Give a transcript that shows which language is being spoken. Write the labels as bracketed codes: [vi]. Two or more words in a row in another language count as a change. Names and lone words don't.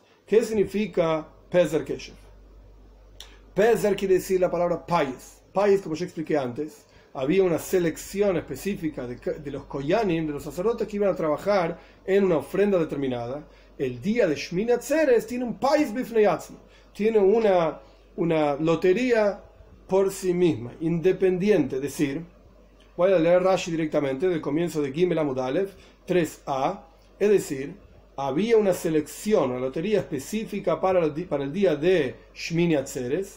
[es] ¿Qué significa [he] פסח קשב? [es] Pesach quiere decir la palabra payes. Payes, como ya expliqué antes, había una selección específica de los koyanim, de los sacerdotes que iban a trabajar en una ofrenda determinada. El día de Shmini Atzeres tiene un [he] פייס בפני עצמו, [es] tiene una lotería por sí misma, independiente. Es decir, voy a leer Rashi directamente del comienzo de [he] ג עמוד א [es] 3a, es decir, había una selección, una lotería específica para el día de Shmini Atzeres.